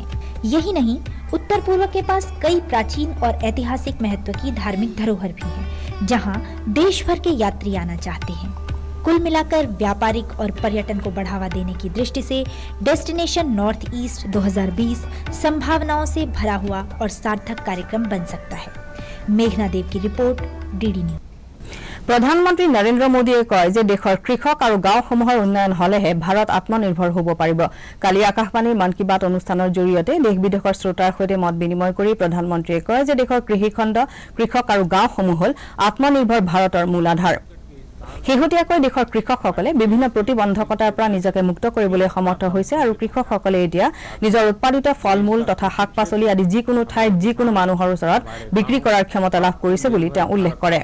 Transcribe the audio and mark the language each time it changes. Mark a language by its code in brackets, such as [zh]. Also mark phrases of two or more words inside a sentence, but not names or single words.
[hi] यही नहीं, उत्तर पूर्व के पास कई प्राचीन और ऐतिहासिक महत्व की धार्मिक धरोहर भी है, जहां देश भर के यात्री आना चाहते हैं। कुल मिलाकर व्यापारिक और पर्यटन को बढ़ावा देने की दृष्टि से डेस्टिनेशन नॉर्थ ईस्ट 2020 संभावनाओं से भरा हुआ और सार्थक कार्यक्रम बन सकता है। मेघना देव की रिपोर्ट, डीडी न्यूज। [as] প্ৰধানমন্ত্ৰী নৰেন্দ্ৰ মোদীয়ে কয় যে দেশৰ কৃষক আৰু গাঁওসমূহৰ উন্নয়ন হলেহে ভাৰত আত্মনিৰ্ভৰ হ'ব পাৰিব। কালি আকাশবাণীৰ মন কী বাত অনুষ্ঠানৰ জৰিয়তে দেশ বিদেশৰ শ্ৰোতাৰ সৈতে মত বিনিময় কৰি প্ৰধানমন্ত্ৰীয়ে কয় যে দেশৰ কৃষিখণ্ড, কৃষক আৰু গাঁওসমূহ হ'ল আত্মনিৰ্ভৰ ভাৰতৰ মূল আধাৰ। শেহতীয়াকৈ দেশৰ কৃষকসকলে বিভিন্ন প্ৰতিবন্ধকতাৰ পৰা নিজকে মুক্ত কৰিবলৈ সমৰ্থ হৈছে আৰু কৃষকসকলে এতিয়া নিজৰ উৎপাদিত ফল মূল তথা শাক পাচলি আদি যিকোনো ঠাইত যিকোনো মানুহৰ ওচৰত বিক্ৰী কৰাৰ ক্ষমতা লাভ কৰিছে বুলি তেওঁ উল্লেখ কৰে।